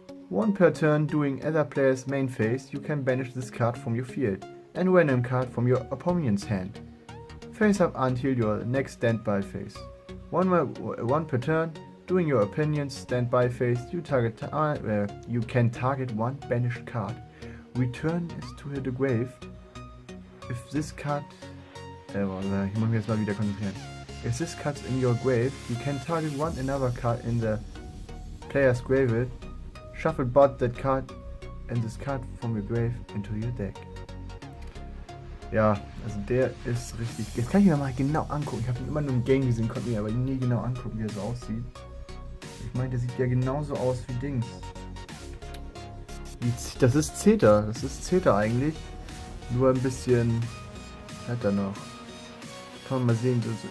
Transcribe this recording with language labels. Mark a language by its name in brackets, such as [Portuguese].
[English] One per turn during other player's main phase, you can banish this card from your field and random card from your opponent's hand. Face up until your next standby phase. One per turn. During your opponent's standby phase, you can target one banished card. Return is to the grave. If this card, [German] ich muss mich jetzt mal wieder konzentrieren. [English] If this card's in your grave, you can target one another card in the player's graveyard. Shuffle bot that card and this card from your grave into your deck. [German] Ja, also der ist richtig. Jetzt kann ich mir mal genau angucken. Ich habe ihn immer nur im Game gesehen, konnte mir aber nie genau angucken, wie er so aussieht. Ich meine, der sieht ja genauso aus wie Dings. Das ist Zeta. Das ist Zeta eigentlich. Nur ein bisschen. Hat er noch. Kann man mal sehen. So.